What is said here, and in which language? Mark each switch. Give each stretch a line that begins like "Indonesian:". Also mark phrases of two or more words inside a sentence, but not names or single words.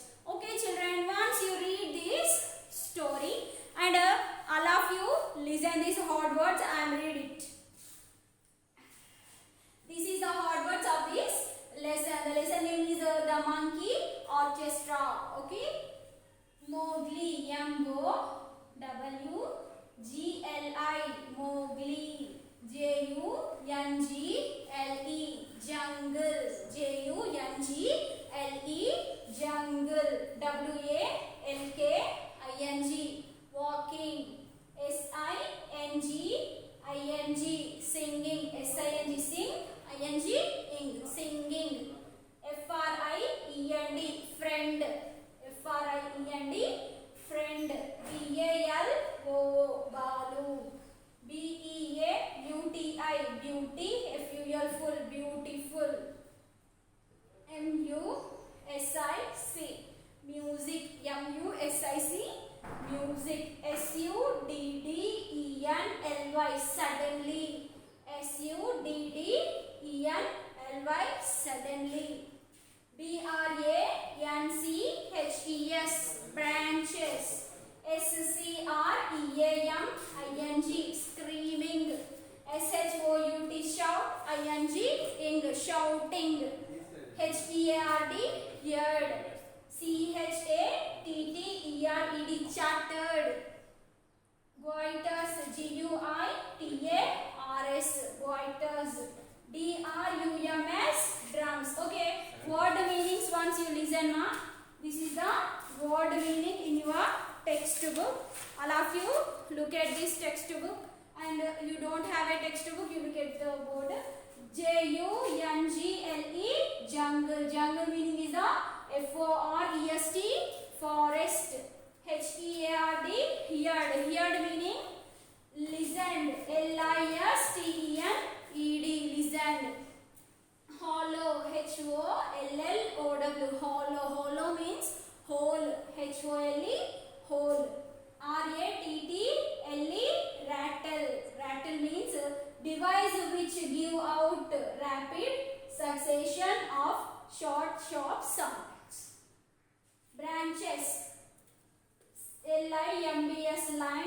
English: Okay children, once you read this story and all of you listen these hard words and read it. This is the hard words of this lesson. The lesson name is the Monkey Orchestra. Okay. Mowgli, M-O-W-G-L-I, Mowgli. J-U-N-G-L-E, jungle. J-U-N-G-L-E, jungle. W-A-L-K-I-N-G, walking. S-I-N-G-I-N-G, singing. S-I-N-G, sing. I-N-G, ing, singing. F-R-I-E-N-D, friend. F-R-I-E-N-D, friend. B-A-L-O-O, Balu. B-E-A-U-T-I, beauty. F-U-L, beautiful. M-U-S-I-C, music. M-U-S-I-C, music. S-U-D-D-E-N-L-Y, suddenly. S-U-D-D-E-N-L-Y, suddenly. B-R-A-N-C-H-E-S, branches. S-C-R-E-A-M-I-N-G, screaming. S-H-O-U-T, shout. I-N-G, ing, shouting. H-E-A-R-D, heard. C-H-A-T-T-E-R-E-D, chattered. Goiters, G-U-I-T-A-R-S, goiters. D-R-U-M-S, drums. Okay, word meanings once you listen, ma. This is the word meaning in your textbook. All of you look at this textbook, and you don't have a textbook, you look at the board. J-U-N-G-L-E, jungle. Jungle meaning is the F-O-R-E-S-T, forest. H-E-A-R-D, heard. Heard meaning listened. L-I-S-T-E-N-E-D, listened. Hollow, H-O-L-L-O-W, hollow. Hollow means hole. H-O-L-E, hole. R-A-T-T-L-E, rattle. Rattle means device which give out rapid succession of short, sharp sounds. Branches. L-I-M-B-S, lines.